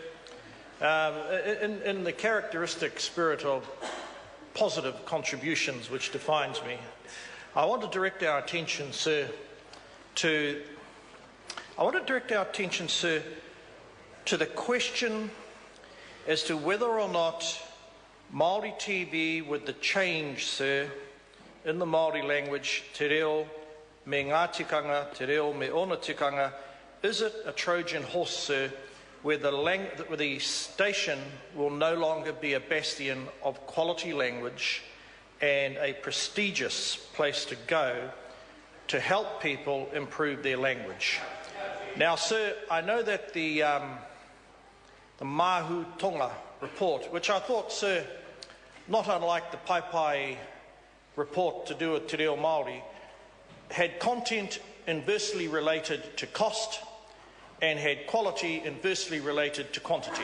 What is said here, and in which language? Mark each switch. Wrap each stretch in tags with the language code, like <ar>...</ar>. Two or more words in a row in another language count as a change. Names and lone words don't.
<en>In the characteristic spirit of positive contributions which defines me, I want to direct our attention, sir, to the question as to whether or not Maori TV, with the change, sir, in the Maori language,</en> <mi>te reo me ngā tikanga, te reo me ona tikanga,</mi> <en>is it a Trojan horse, sir, where the station will no longer be a bastion of quality language and a prestigious place to go to help people improve their language? Now, sir, I know that the Mahu Tonga report, which I thought, sir, not unlike the Pai report to do with</en> <mi>Te Reo Māori,</mi> <en>had content inversely related to cost and had quality inversely related to quantity.</en>